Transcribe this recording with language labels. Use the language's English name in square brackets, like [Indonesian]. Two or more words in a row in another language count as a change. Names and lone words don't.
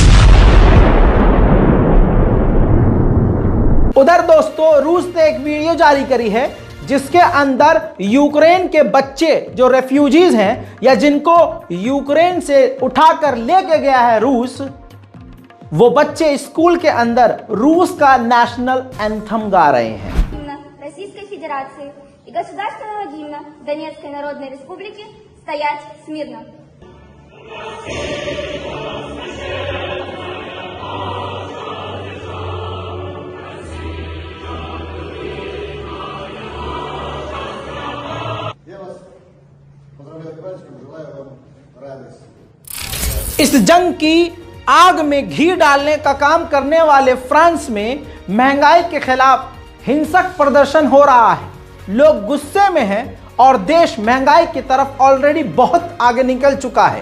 [Hindi] उधर दोस्तों रूस ने एक वीडियो जारी करी है जिसके अंदर यूक्रेन के बच्चे जो रेफ्यूजीज हैं या जिनको यूक्रेन से उठाकर लेके गया है रूस, वो बच्चे स्कूल के अंदर रूस का [English] national anthem [Hindi] गा रहे हैं। [Russian] Российской Федерации и государственного гимна Донецкой Народной Республики стоять смирно. Я вас поздравляю с праздником, желаю вам радости. [Hindi] इस जंग की आग में घी डालने का काम करने वाले फ्रांस में महंगाई के खिलाफ हिंसक प्रदर्शन हो रहा है। लोग गुस्से में हैं और देश महंगाई की तरफ ऑलरेडी बहुत आगे निकल चुका है।